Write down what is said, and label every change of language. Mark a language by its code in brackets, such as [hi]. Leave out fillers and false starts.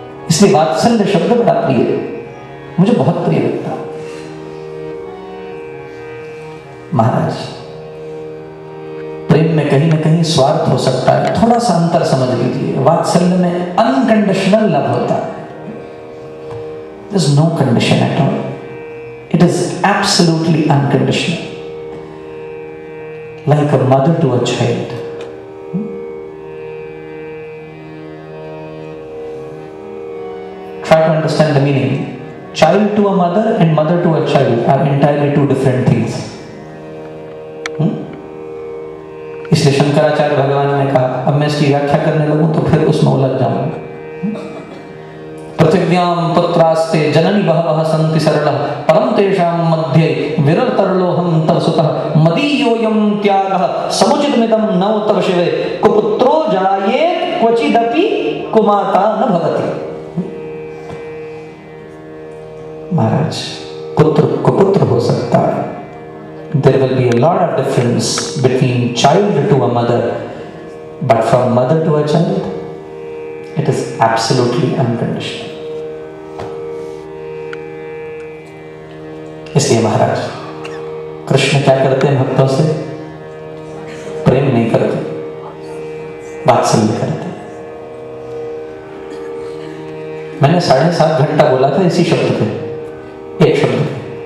[hi] इसलिए वात्सल्य शब्द बड़ा प्रिय है, मुझे बहुत प्रिय लगता। महाराज प्रेम में कहीं ना कहीं स्वार्थ हो सकता है, थोड़ा सा अंतर समझ लीजिए। वात्सल्य में अनकंडीशनल लव होता है। [en] There is no condition at all. It is absolutely unconditional, like a mother to a child. Try to understand the meaning. Child to a mother and mother to a child are entirely two different things. [hi] इसलिए शंकराचार्य भगवान ने कहा, अब मैं इसकी व्याख्या करने लगूं तो फिर उसमें उलझ जाऊंगा। [sa] पृथिव्याम पुत्रास्ते जननी बहवः सन्ति सरलः परं तेषां मध्ये विरलतरलोऽहं तव सुतः मदीयोऽयं त्यागः समुचितमिदं नौ तव शिवे कुपुत्रो जायेत क्वचिदपि कुमाता न भवति। [hi] महाराज पुत्र कुपुत्र हो सकता है। [en] There will be a lot of difference between child to a mother, but from mother to a child, it is absolutely unconditional. [hi] इसलिए महाराज कृष्ण क्या करते हैं? भक्तों से प्रेम नहीं करते, वात्सल्य करते। मैंने 7.5 घंटा बोला था इसी शब्द पे, एक शब्द पे।